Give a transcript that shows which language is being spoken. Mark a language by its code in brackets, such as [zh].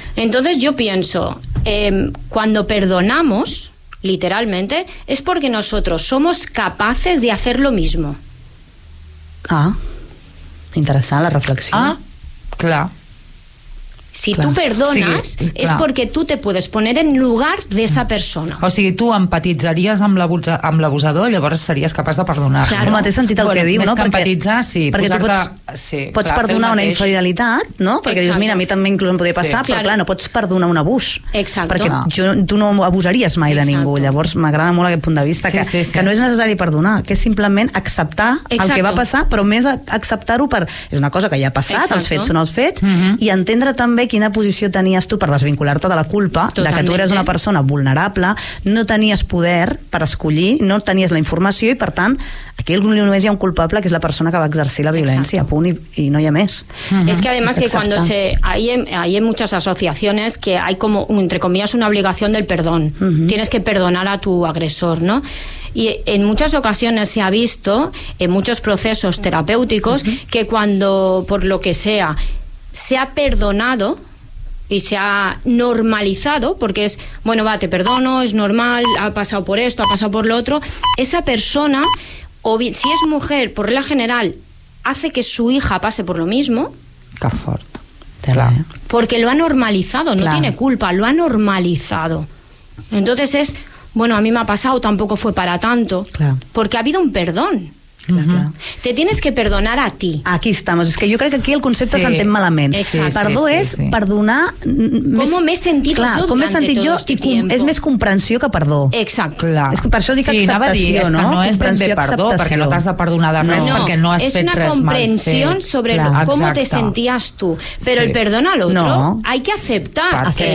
[es] Entonces yo pienso, cuando perdonamos... literalmente, es porque nosotros somos capaces de hacer lo mismo. Ah, interesante la reflexión. Ah, claro. Si tú perdonas, es porque tú te puedes poner en lugar de esa persona. [ca] O sigui, tu empatitzaries amb l'abusador i llavors series capaç de perdonar. [es] Claro. [ca] El mateix sentit que diu, no? Que empatitzar, perquè tu pots perdonar una infidelitat, no? Perquè dius, mira, a mi també inclús em podria passar, però clar, no pots perdonar un abús. [es] Exacto. [ca] Perquè tu no abusaries mai de ningú. Llavors m'agrada molt aquest punt de vista, que no és necessari perdonar, que és simplement acceptar el que va passar, però més acceptar-ho per... És una cosa que ja ha passat, els fets són els fets, i entendre també quina posició tenies tu per desvincular-te de la culpa. Totalment. De que tu eres una persona vulnerable, no tenies poder per escollir, no tenies la informació i per tant aquí només hi ha un culpable que és la persona que va exercir la violència. [es] Exacto. [ca] Punt, i no hi ha més. [es] Es que además que cuando se hay en muchas asociaciones que hay como entre comillas una obligación del perdón. Tienes que perdonar a tu agresor, ¿no? Y en muchas ocasiones se ha visto en muchos procesos terapéuticos que cuando por lo que sea se ha perdonado y se ha normalizado, porque es, bueno, va, te perdono, es normal, ha pasado por esto, ha pasado por lo otro. Esa persona, o bien, si es mujer, por regla general, hace que su hija pase por lo mismo. Qué fuerte. Porque lo ha normalizado, no tiene culpa, lo ha normalizado. Entonces es, bueno, a mí me ha pasado, tampoco fue para tanto, porque ha habido un perdón. Te tienes que perdonar a ti. Aquí estamos, es que yo creo que aquí el concepto [ca] s'entén malament. Perdó és perdonar. Com m'he sentit jo? Com m'he sentit jo? És més comprensió que perdó. Exacte. És que per això dic acceptació, no? Sí, no és ben bé perdó, perquè no t'has de perdonar de res, perquè no has fet res mal. És una comprensió sobre com te senties tu, però el perdona a l'altre. [es] Hay que aceptar